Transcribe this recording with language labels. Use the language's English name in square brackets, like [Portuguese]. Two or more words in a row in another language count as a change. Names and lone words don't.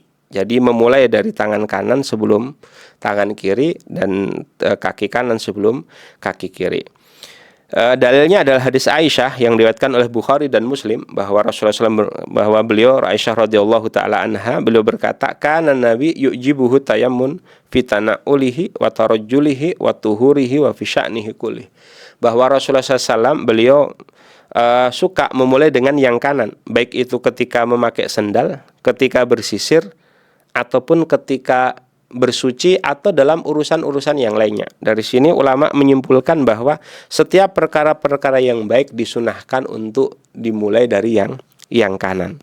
[Indonesian] Jadi memulai dari tangan kanan sebelum tangan kiri, dan kaki kanan sebelum kaki kiri. Dalilnya adalah hadis Aisyah yang diriwayatkan oleh Bukhari dan Muslim, bahwa Rasulullah SAW, bahwa beliau, Aisyah [Arabic] رضي الله تعالى عنها, [Indonesian] beliau berkata, [Arabic] كان النبي يعجبه التيمن في تنعله وترجله وطهوره وفي شأنه كله, [Indonesian] bahwa Rasulullah SAW beliau suka memulai dengan yang kanan, baik itu ketika memakai sendal, ketika bersisir, ataupun ketika bersuci, atau dalam urusan-urusan yang lainnya. Dari sini ulama menyimpulkan bahwa setiap perkara-perkara yang baik disunahkan untuk dimulai dari yang kanan.